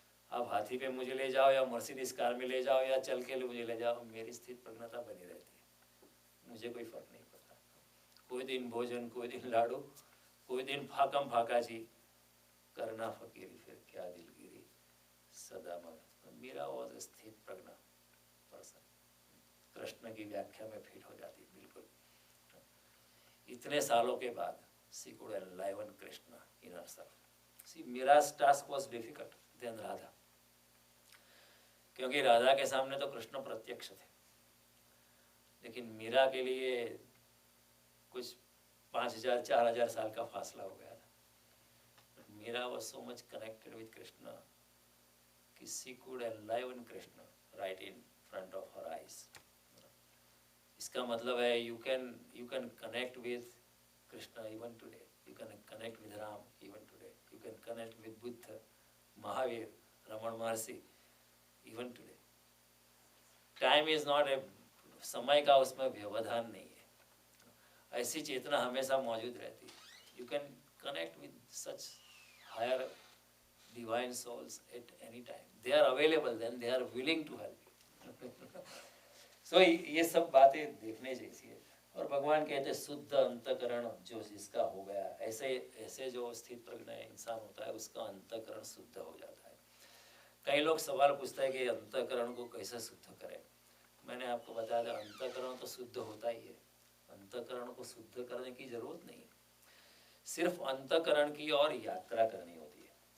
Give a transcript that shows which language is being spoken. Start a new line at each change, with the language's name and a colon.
Hindi: आप हाथी पे मुझे ले जाओ या मर्सिडीज कार में ले जाओ या चल के मुझे ले जाओ, मेरी स्थित प्रज्ञता बनी रहती है, मुझे कोई फर्क नहीं पड़ता। कोई दिन भोजन, कोई दिन लाडू, कोई दिन फाकम फाका जी, करना फकीरी फिर क्या दिलगिरी, सदा मगन। मीरा वॉज स्थित प्रज्ञा पर्सन, कृष्ण की व्याख्या में फिट हो जाती बिल्कुल। इतने सालों के बाद
English: she could enliven Krishna in herself. See, Mira's task was difficult than Radha,
Hindi: क्योंकि राधा के सामने तो कृष्ण प्रत्यक्ष थे, लेकिन मीरा के लिए कुछ 5,000 4,000 साल का फासला हो गया था।
English: Meera was so much connected with Krishna कि she could enliven Krishna right in front of her eyes.
Hindi: इसका मतलब है
English: you can connect with Krishna even today, you can connect with Ram even today, you can connect with Buddha, Mahavir, Raman Maharshi even today. Time is not a,
Hindi: समय का उसमें व्यवधान नहीं है, ऐसी चेतना हमेशा मौजूद रहती है।
English: You can connect with such higher divine souls at any time, they are available, then they are willing to help you.
Hindi: So ये सब बातें देखने जैसी है। और भगवान कहते हैं शुद्ध अंतकरण जो जिसका हो गया, ऐसे जो स्थित प्रज्ञ इंसान होता है उसका अंतकरण शुद्ध हो जाता है। कई लोग सवाल पूछते हैं कि अंतकरण को कैसे शुद्ध करें। मैंने आपको बताया था अंतकरण तो शुद्ध होता ही है, अंतकरण को शुद्ध करने की जरूरत नहीं, सिर्फ अंतकरण की और यात्रा करनी होती है।